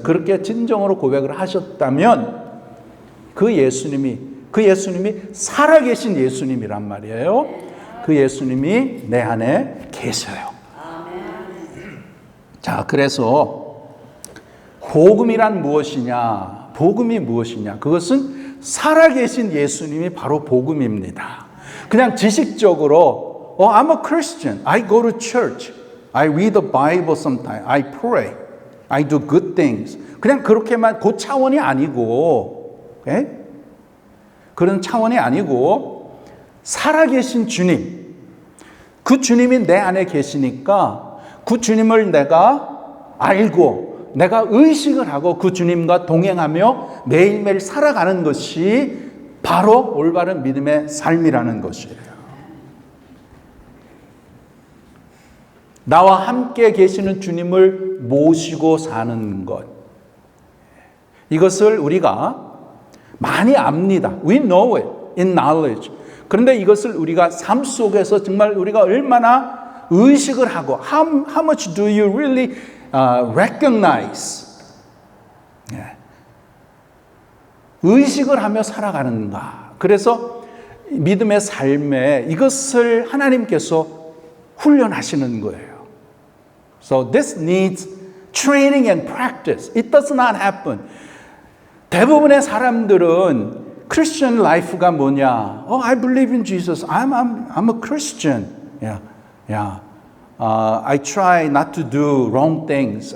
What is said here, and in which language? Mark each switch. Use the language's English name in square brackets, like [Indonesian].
[Korean] 그렇게 진정으로 고백을 하셨다면 그 예수님이 살아계신 예수님이란 말이에요. 그 예수님이 내 안에 계셔요. 자, 그래서 복음이란 무엇이냐? 복음이 무엇이냐? 그것은 살아계신 예수님이 바로 복음입니다. 그냥 지식적으로 [English] I'm a Christian. I go to church. I read the Bible sometimes. I pray. I do good things. [Korean] 그냥 그렇게만 그 차원이 아니고, 그런 차원이 아니고 살아계신 주님, 그 주님이 내 안에 계시니까 그 주님을 내가 알고 내가 의식을 하고 그 주님과 동행하며 매일매일 살아가는 것이 바로 올바른 믿음의 삶이라는 것이에요. 나와 함께 계시는 주님을 모시고 사는 것. 이것을 우리가 많이 압니다. [English] We know it in knowledge. [Korean] 그런데 이것을 우리가 삶 속에서 정말 우리가 얼마나 의식을 하고 [English] how much do you really recognize? [Korean] 의식을 하며 살아가는가. 그래서 믿음의 삶에 이것을 하나님께서 훈련하시는 거예요. [English] So this needs training and practice. It does not happen. [Korean] 대부분의 사람들은 Christian life가 뭐냐? [English] I believe in Jesus. I'm a Christian. Yeah. I try not to do wrong things.